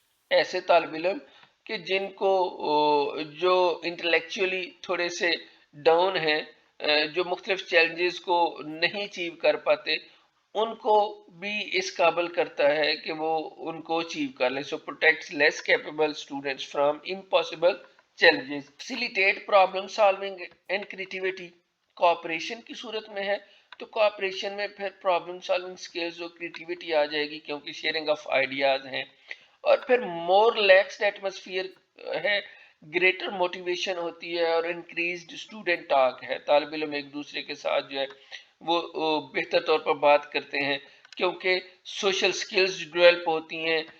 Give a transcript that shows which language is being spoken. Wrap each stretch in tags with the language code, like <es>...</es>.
<ur>ایسے طالب علم کہ جن کو جو انٹلیکچولی تھوڑے سے ڈاؤن ہیں، جو مختلف چیلنجز کو نہیں اچیو کر پاتے، ان کو بھی اس قابل کرتا ہے کہ وہ ان کو اچیو کر لیں.</ur> <en>So protects less capable students from impossible challenges. Facilitate problem solving and creativity.</en> <ur>Cooperation کی صورت میں ہے تو کوآپریشن میں پھر پرابلم سالونگ سکلز اور کریٹیوٹی آ جائے گی کیونکہ شیئرنگ آف آئیڈیاز ہیں. اور پھر مور ریلیکسڈ ایٹماسفیئر ہے، گریٹر موٹیویشن ہوتی ہے اور انکریزڈ اسٹوڈنٹ ٹاک ہے. طالب علم ایک دوسرے کے ساتھ جو ہے وہ بہتر طور پر بات کرتے ہیں کیونکہ سوشل سکلز ڈیولپ ہوتی ہیں،</ur>